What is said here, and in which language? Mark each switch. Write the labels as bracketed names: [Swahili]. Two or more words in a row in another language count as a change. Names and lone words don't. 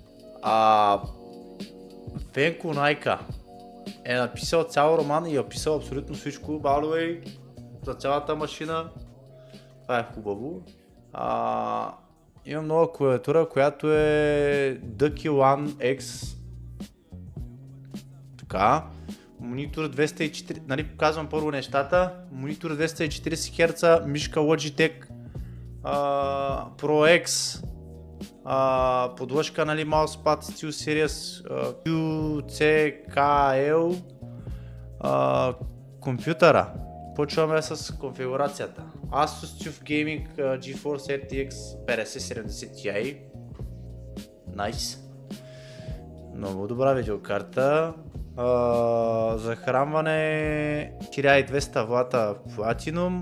[Bulgarian] Венко Найка е написал цял роман и е описал абсолютно всичко, балове, за цялата машина. Това е хубаво. Имам нова клавиатура, която е Ducky One X. Така. Монитор 240, нали показвам първо нещата. Монитор 240 Hz, мишка Logitech Pro X. Подложка, нали, Mousepad SteelSeries QCKL, компютъра. Почваме с конфигурацията. Asus TUF Gaming GeForce RTX 5070 Ti. Nice. Много добра видеокарта. Захранване 1200 W Platinum.